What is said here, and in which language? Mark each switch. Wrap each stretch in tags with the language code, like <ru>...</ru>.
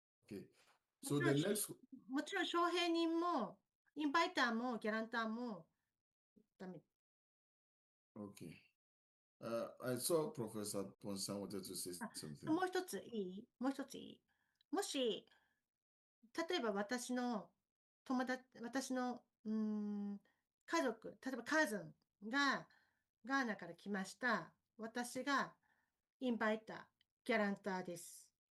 <en>Okay. So the next.</en> <ja>もちろん、招聘人も、インバイターも、ギャランターも、ダメ。</ja> <en>Okay. I saw Professor Ponsan wanted to say something.</en> <ja>もう一ついいもう一ついいもし、例えば私の私の家族、例えばカズンがガーナから来ました。私がインバイター、ギャランターです。</ja>